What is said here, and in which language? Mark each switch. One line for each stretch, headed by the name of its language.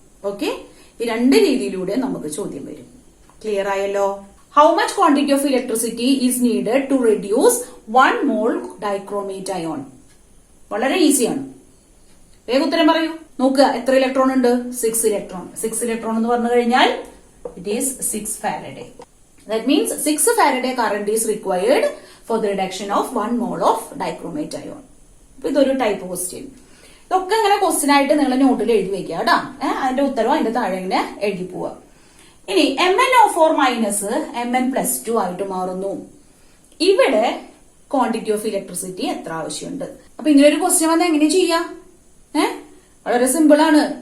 Malayalam: Okay, ഈ രണ്ട് രീതിയിലൂടെ നമുക്ക് ചോദ്യം വരും. ക്ലിയർ ആയല്ലോ?
English: How much quantity of electricity is needed to reduce 1 mole dichromate ion?
Malayalam: വളരെ ഈസിയാണ്. വേഗം ഉത്തരം പറയൂ. നോക്കുക, എത്ര ഇലക്ട്രോൺ ഉണ്ട്? 6 ഇലക്ട്രോൺ. 6 ഇലക്ട്രോൺ എന്ന് പറഞ്ഞു കഴിഞ്ഞാൽ
English: It is 6 Faraday. That means 6 Faraday current is required for the reduction of 1 mole of dichromate ion.
Malayalam: അപ്പൊ ഇതൊരു ടൈപ്പ് ക്വസ്റ്റ്യൻ. ഇതൊക്കെ ഇങ്ങനെ ക്വസ്റ്റ്യൻ ആയിട്ട് നിങ്ങൾ നോട്ടിൽ എഴുതി വെക്കുക കേട്ടോ. അതിന്റെ ഉത്തരവ് അതിന്റെ താഴെ ഇങ്ങനെ എഴുതി പോവുക. ഇനി MnO4 മൈനസ് Mn+2 ആയിട്ട് മാറുന്നു. ഇവിടെ ക്വാണ്ടിറ്റി ഓഫ് ഇലക്ട്രിസിറ്റി എത്ര ആവശ്യമുണ്ട്? അപ്പൊ ഇങ്ങനെ ഒരു ക്വസ്റ്റ്യൻ വന്നാൽ എങ്ങനെ ചെയ്യാം? വളരെ സിമ്പിൾ ആണ്.